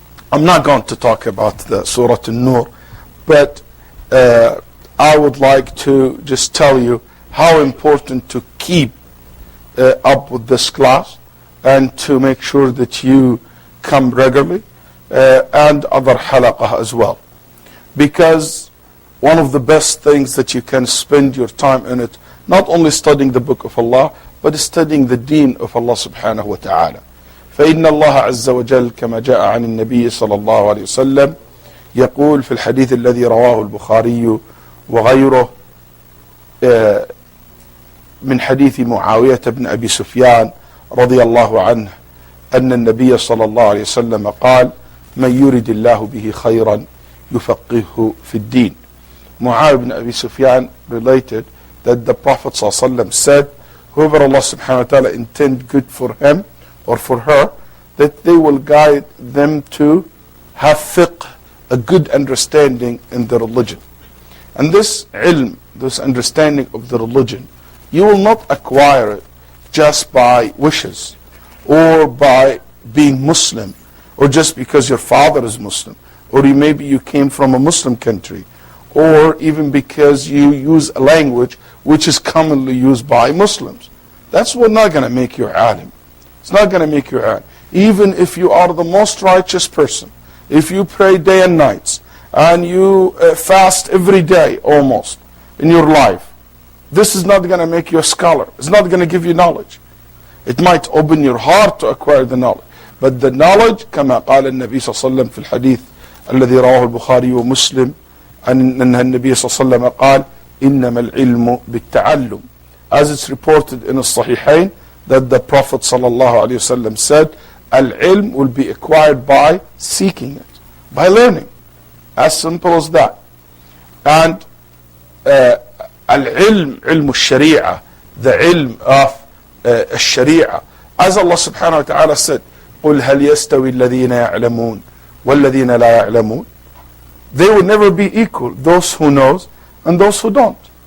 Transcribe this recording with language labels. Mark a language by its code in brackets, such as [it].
[en] I'm not going to talk about the Surah An-Nur, but I would like to just tell you how important to keep up with this class and to make sure that you come regularly and other halaqah as well. Because one of the best things that you can spend your time in it, not only studying the book of Allah, but studying the deen of Allah subhanahu wa ta'ala. [ar] فإن الله عز وجل كما جاء عن النبي صلى الله عليه وسلم يقول في الحديث الذي رواه البخاري وغيره من حديث معاوية بن أبي سفيان رضي الله عنه أن النبي صلى الله عليه وسلم قال من يرد الله به خيرا يفقهه في الدين. [en] Muawiyah ibn Abi Sufyan related that the Prophet ﷺ said, whoever Allah subhanahu wa ta'ala intend good for him or for her, that they will guide them to have fiqh, a good understanding in the religion. And this ilm, this understanding of the religion, you will not acquire it just by wishes or by being Muslim or just because your father is Muslim or maybe you came from a Muslim country or even because you use a language which is commonly used by Muslims. That's what not going to make you alim. It's not going to make you alim. Even if you are the most righteous person, if you pray day and nights and you fast every day almost in your life, this is not going to make you a scholar. It's not going to give you knowledge. It might open your heart to acquire the knowledge. But the knowledge, [ar] كما قال النبي صلى الله عليه وسلم في الحديث الذي رواه البخاري ومسلم أن النبي صلى الله عليه وسلم قال إنما العلم بالتعلم. [en] As it's reported in the Sahihain that the Prophet صلى الله عليه وسلم said, Al-ilm will be acquired by seeking it, by learning. As simple as that. And al-ilm, ilm al-sharia, the ilm of al-sharia. As Allah subhanahu wa ta'ala said, [ar] قُلْ هَلْ يَسْتَوِي الَّذِينَ يَعْلَمُونَ وَالَّذِينَ لَا يَعْلَمُونَ. [en] They will never be equal, those who knows and those who don't.